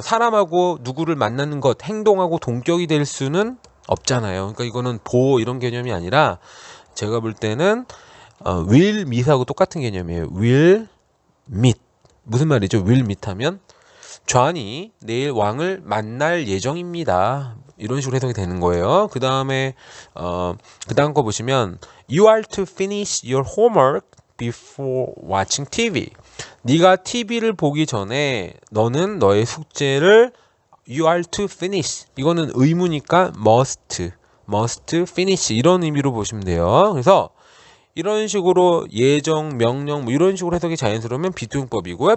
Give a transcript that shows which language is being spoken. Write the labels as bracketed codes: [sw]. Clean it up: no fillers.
[ko] 사람하고 누구를 만나는 것, 행동하고 동격이 될 수는 없잖아요. 그러니까 이거는 보호 이런 개념이 아니라 제가 볼 때는 will meet하고 똑같은 개념이에요. will meet. 무슨 말이죠? will meet 하면 존이 내일 왕을 만날 예정입니다. 이런 식으로 해석이 되는 거예요. 그 다음에 그 다음 거 보시면 [en] You are to finish your homework before watching TV. [ko] 네가 TV를 보기 전에 너는 너의 숙제를 [en] You are to finish. [ko] 이거는 의무니까 must finish 이런 의미로 보시면 돼요. 그래서 이런 식으로 예정, 명령 뭐 이런 식으로 해석이 자연스러우면 비투용법이고요.